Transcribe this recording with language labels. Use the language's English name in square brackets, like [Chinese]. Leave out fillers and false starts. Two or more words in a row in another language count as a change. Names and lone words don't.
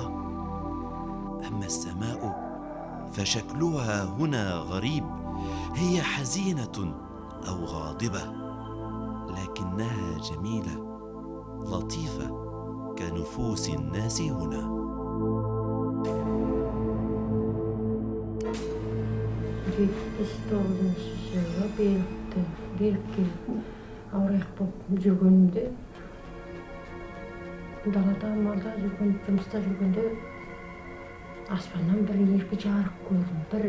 [Arabic] أما السماء فشكلها هنا غريب، هي حزينة أو غاضبة، لكنها جميلة لطيفة كنفوس الناس هنا. [Kazakh] Далада малда жүрген, жұмыста жүргенде аспаннан бір еркі жарық көрдім.